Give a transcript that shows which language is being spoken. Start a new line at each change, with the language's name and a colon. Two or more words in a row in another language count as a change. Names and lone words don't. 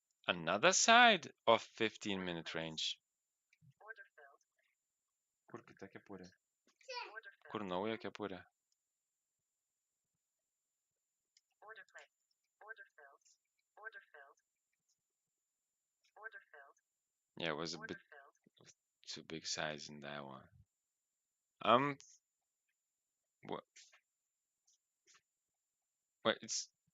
English: another side of 15-minute range.
Lithuanian: Kur kita kepurė? Kur nauja kepurė?
English: Yeah, it was a bit too big size in that one. What? What? It's.